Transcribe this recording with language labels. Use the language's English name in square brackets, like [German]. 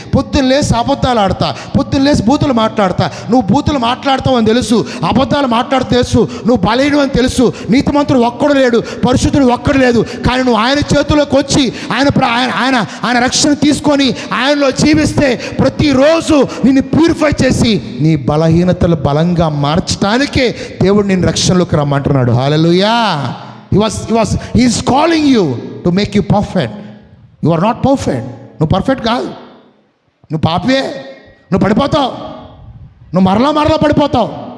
[Telugu] పొద్దున్న లేసి అబద్ధాలు ఆడతా, పొద్దున్న లేసి బూతులు మాట్లాడతా. నువ్వు బూతులు మాట్లాడతావు అని తెలుసు, అబద్ధాలు మాట్లాడుతూ తెలుసు, నువ్వు బలహీనం అని తెలుసు, నీతిమంతుడు ఒక్కడు లేడు, పరిశుద్ధుడు ఒక్కడు లేదు. కానీ నువ్వు ఆయన చేతుల్లోకి వచ్చి ఆయన రక్షణ తీసుకొని ఆయనలో జీవిస్తే ప్రతిరోజు నిన్ను ప్యూరిఫై చేసి నీ బలహీనతలు బలంగా మార్చడానికే దేవుడు నిన్ను రక్షణలోకి రమ్మంటున్నాడు. హల్లెలూయా. [English] He is calling you to make you perfect. You are not perfect. [Telugu] నువ్వు పర్ఫెక్ట్ కాదు, నువ్వు పాపే, నువ్వు పడిపోతావు, నువ్వు మరలా పడిపోతావు.